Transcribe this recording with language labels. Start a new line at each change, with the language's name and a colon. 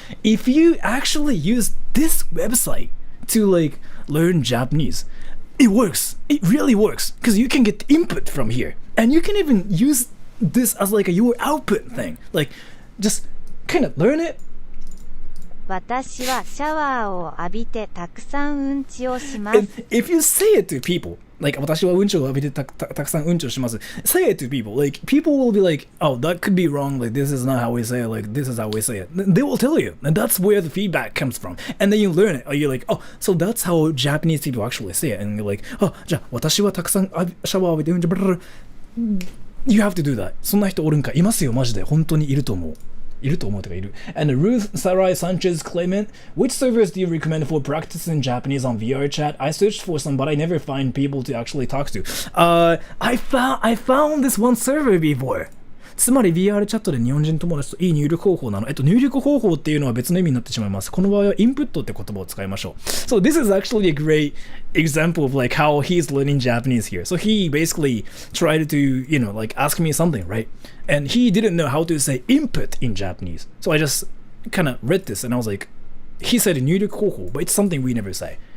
English: If you actually use this website to like learn Japanese, it works. It really works, because you can get input from here, and you can even use this as like a your output thing. Like, just kind of learn it.
Japanese: 私はシャワーを浴びてたくさんうんちをします。
English: And if you say it to people, like
Japanese: 私はうんちを浴びてたくさんうんちをします.
English: Say it to people. Like, people will be like, oh, that could be wrong. Like, this is not how we say it. Like, this is how we say it. They will tell you. And that's where the feedback comes from. And then you learn it. Or you're like, oh, so that's how Japanese people actually say it. And you're like, oh,
Japanese: じゃあ私はたくさんシャワーを浴びてうんちを。
English: You have to do that.
Japanese: そんな人おるんか。いますよ、マジで。本当にいると思う。
English: And Ruth Sarai Sanchez Clement, which servers do you recommend for practicing Japanese on VR chat? I searched for some, but I never find people to actually talk to. I found this one server before.
Japanese: つまり VR チャットで日本人友達といい入力方法なの。入力方法っていうのは別の意味になってしまいます。この場合はインプットって言葉を使いましょう。
English: So this is actually a great example of like how he's learning Japanese here. So he basically tried to, you know, like ask me something, right? And he didn't know how to say input in Japanese. So I just kind of read this and I was like, he said 入力方法, but it's something we never say.